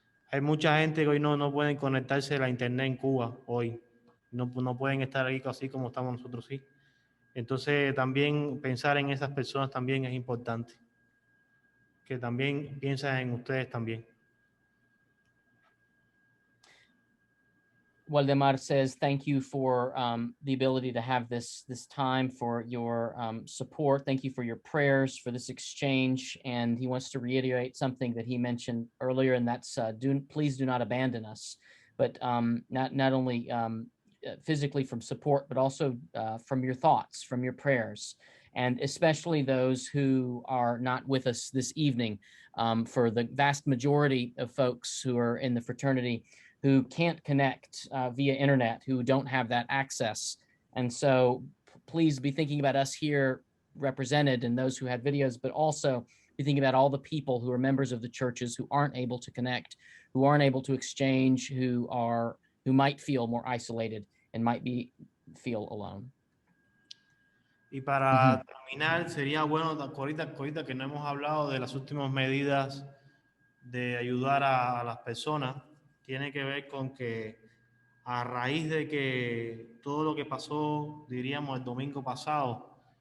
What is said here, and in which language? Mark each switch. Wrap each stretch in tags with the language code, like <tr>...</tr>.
<es>Hay mucha gente que hoy no pueden conectarse a la internet en Cuba hoy. No pueden estar ahí así como estamos nosotros, sí. Entonces también pensar en esas personas también es importante, que también piensen en ustedes también.</es> <en>Waldemar says, thank you for the ability to have this time, for your support. Thank you for your prayers, for this exchange. And he wants to reiterate something that he mentioned earlier, and that's please do not abandon us. But not only physically from support, but also from your thoughts, from your prayers, and especially those who are not with us this evening. For the vast majority of folks who are in the fraternity who can't connect via internet, who don't have that access. And so please be thinking about us here represented and those who had videos, but also be thinking about all the people who are members of the churches who aren't able to connect, who aren't able to exchange, who might feel more isolated and might feel alone.</en> <es>Y para terminar, sería bueno, ahorita que no hemos hablado de las últimas medidas de ayudar a las personas, tiene que ver con que a raíz de que todo lo que pasó, diríamos, el domingo pasado,</es>